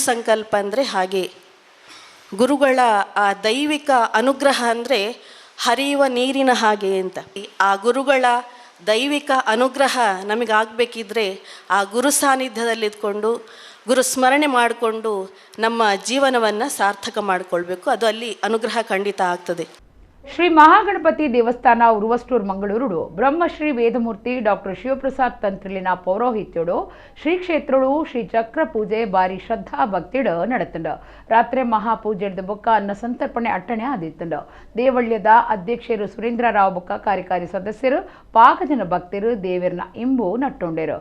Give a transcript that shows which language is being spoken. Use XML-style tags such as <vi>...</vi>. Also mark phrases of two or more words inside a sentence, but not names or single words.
<kn>ಗುರು ಸಂಕಲ್ಪ ಅಂದರೆ ಹಾಗೆ ಗುರುಗಳ ಆ ದೈವಿಕ ಅನುಗ್ರಹ ಅಂದರೆ ಹರಿಯುವ ನೀರಿನ ಹಾಗೆ ಅಂತ. ಆ ಗುರುಗಳ ದೈವಿಕ ಅನುಗ್ರಹ ನಮಗಾಗಬೇಕಿದ್ರೆ ಆ ಗುರು ಸಾನ್ನಿಧ್ಯದಲ್ಲಿದ್ಕೊಂಡು ಗುರು ಸ್ಮರಣೆ ಮಾಡಿಕೊಂಡು ನಮ್ಮ ಜೀವನವನ್ನು ಸಾರ್ಥಕ ಮಾಡಿಕೊಳ್ಬೇಕು. ಅದು ಅಲ್ಲಿ ಅನುಗ್ರಹ ಖಂಡಿತ ಆಗ್ತದೆ.</kn> <tcy>ಶ್ರೀ ಮಹಾಗಣಪತಿ ದೇವಸ್ಥಾನ ಉರುವಷ್ಟೂರು ಮಂಗಳೂರು ಬ್ರಹ್ಮಶ್ರೀ ವೇದಮೂರ್ತಿ ಡಾಕ್ಟರ್ ಶಿವಪ್ರಸಾದ್ ತಂತ್ರಿಲಿನ ಪೌರೋಹಿತ್ಯೋಡು ಶ್ರೀ ಕ್ಷೇತ್ರಡು ಶ್ರೀ ಚಕ್ರ ಪೂಜೆ ಬಾರಿ ಶ್ರದ್ಧಾ ಭಕ್ತಿಡ ನಡೆತಂಡ. ರಾತ್ರಿ ಮಹಾಪೂಜೆದ ಬೊಕ್ಕ ಅನ್ನ ಸಂತರ್ಪಣೆ ಅಟ್ಟಣೆ ಆದಿತ್ತಂಡ. ದೇವಳ್ಯದ ಅಧ್ಯಕ್ಷರು ಸುರೇಂದ್ರರಾವ್ ಬೊಕ್ಕ ಕಾರ್ಯಕಾರಿ ಸದಸ್ಯರು ಪಾಕಜನ ಭಕ್ತರು ದೇವರನ ಇಂಬು ನಟ್ಟೊಂಡೇರು.</tcy>